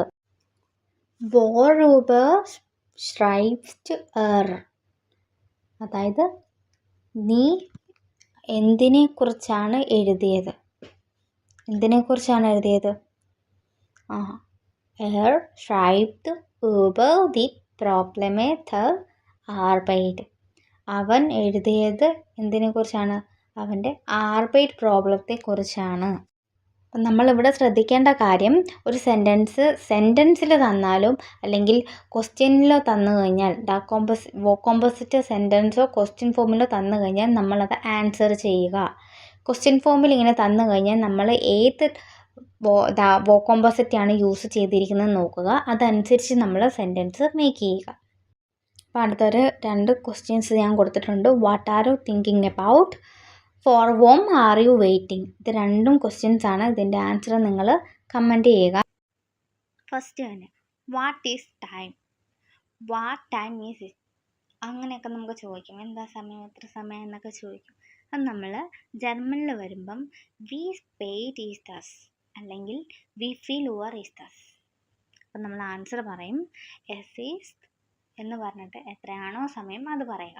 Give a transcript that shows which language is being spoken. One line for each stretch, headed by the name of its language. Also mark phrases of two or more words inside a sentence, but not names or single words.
German: Worüber schreibst er.
Malayalam: അതായത് നീ എന്തിനെക്കുറിച്ചാണ് എഴുതിയത്? എന്തിനെക്കുറിച്ചാണ് എഴുതിയത്?
German: er schreibt über die Probleme der Arbeit.
Malayalam: അവൻ എഴുതിയത് എന്തിനെക്കുറിച്ചാണ്? അവൻ്റെ ആർബൈറ്റ് പ്രോബ്ലത്തെക്കുറിച്ചാണ്. അപ്പം നമ്മളിവിടെ ശ്രദ്ധിക്കേണ്ട കാര്യം, ഒരു സെൻറ്റൻസിൽ തന്നാലും അല്ലെങ്കിൽ ക്വസ്റ്റ്യനിലോ തന്നു കഴിഞ്ഞാൽ, വോക്കോമ്പോസിറ്റ് സെൻറ്റൻസോ ക്വസ്റ്റ്യൻ ഫോമിലോ തന്നു കഴിഞ്ഞാൽ നമ്മളത് ആൻസർ ചെയ്യുക. ക്വസ്റ്റ്യൻ ഫോമിൽ ഇങ്ങനെ തന്നു കഴിഞ്ഞാൽ നമ്മൾ ഏത് വോക്കോമ്പോസിറ്റാണ് യൂസ് ചെയ്തിരിക്കുന്നത് നോക്കുക, അതനുസരിച്ച് നമ്മൾ സെൻറ്റൻസ് മേക്ക് ചെയ്യുക. അപ്പോൾ അടുത്തൊരു 2 ക്വസ്റ്റ്യൻസ് ഞാൻ കൊടുത്തിട്ടുണ്ട്.
English: What are you thinking about? For whom are you waiting?
Malayalam: ഇത് 2 ക്വസ്റ്റ്യൻസ് ആണ്. ഇതിൻ്റെ ആൻസർ നിങ്ങൾ കമൻറ്റ് ചെയ്യുക. ഫസ്റ്റ് തന്നെ
English: what is time? what time is it?
Malayalam: അങ്ങനെയൊക്കെ നമുക്ക് ചോദിക്കും. എന്താ സമയം, എത്ര സമയം എന്നൊക്കെ ചോദിക്കും. അത് നമ്മൾ ജർമ്മനിൽ വരുമ്പം
German: Wie spät ist es
Malayalam: അല്ലെങ്കിൽ
German: Wie viel Uhr ist es.
Malayalam: അപ്പം നമ്മൾ ആൻസർ പറയും
German: es ist
Malayalam: എന്ന് പറഞ്ഞിട്ട് എത്രയാണോ സമയം അത് പറയുക.